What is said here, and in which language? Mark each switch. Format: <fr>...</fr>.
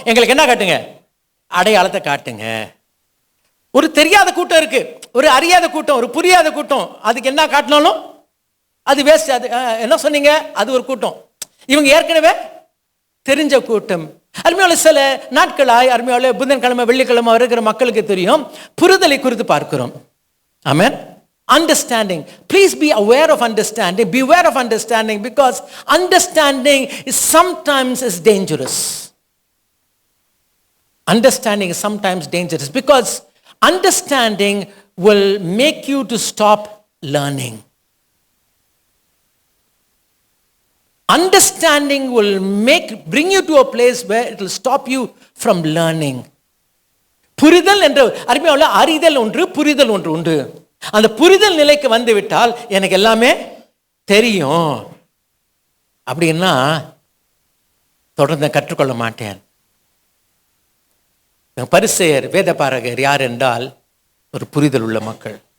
<ta>எங்களுக்கு என்ன காட்டுங்க, அடையாளத்தை காட்டுங்க. ஒரு தெரியாத கூட்டம் இருக்கு, ஒரு அறியாத கூட்டம், ஒரு புரியாத கூட்டம், அதுக்கு என்ன காட்டினாலும் அது வேஸ்ட். அது என்ன சொன்னீங்க, அது ஒரு கூட்டம். இவங்க ஏற்கனவே தெரிஞ்ச கூட்டம். அருமையால சில நாட்களாய் அருமையால புதன்கிழமை வெள்ளிக்கிழமை இருக்கிற மக்களுக்கு தெரியும், புரிதலை குறித்து பார்க்கிறோம். ஆமென். Understanding.</ta> <en>Please be aware of understanding. Beware of understanding, because understanding is sometimes dangerous. Understanding is sometimes dangerous because understanding will make you to stop learning. Understanding will bring you to a place where it will stop you from learning.</en> <ta>புரிதல் என்ற அருமையான அறிதல் ஒன்று, புரிதல் ஒன்று உண்டு. அந்த புரிதல் நிலைக்கு வந்து விட்டால் எனக்கு எல்லாமே தெரியும் அப்படின்னா தொடர்ந்து கற்றுக்கொள்ள மாட்டேன். பரிசேயர் வேத பாரகர் யார் என்றால் ஒரு புரிதல் உள்ள மக்கள்.</ta>